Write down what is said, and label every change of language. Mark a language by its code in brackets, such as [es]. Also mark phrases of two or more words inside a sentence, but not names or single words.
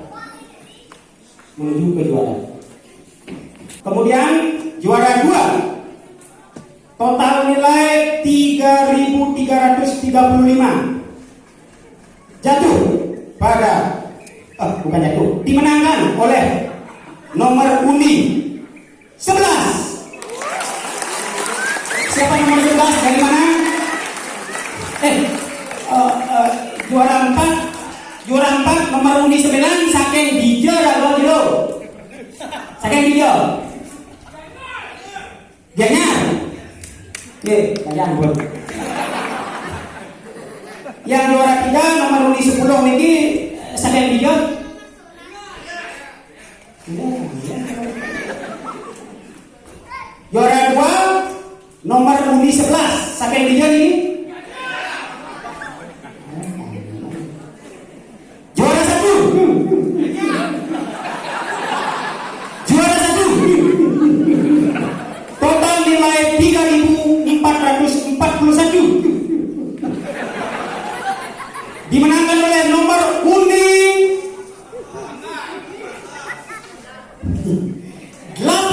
[id] Kemudian juara 2 total nilai 3.335 jatuh pada bukan jatuh, dimenangkan oleh nomor undi 11. Siapa nomor 11 dari mana? Juara 4 nomor undi 9 saking Dijo atau Dilo? Saking Dijo. Gianyar. Oke, kalian buat. Yang juara 3 nomor undi 10 ini saking Dijo. Juara 2 nomor undi 11 saking Dijo ini. Juara 1 total nilai 3.441 dimenangkan oleh nomor undi 18.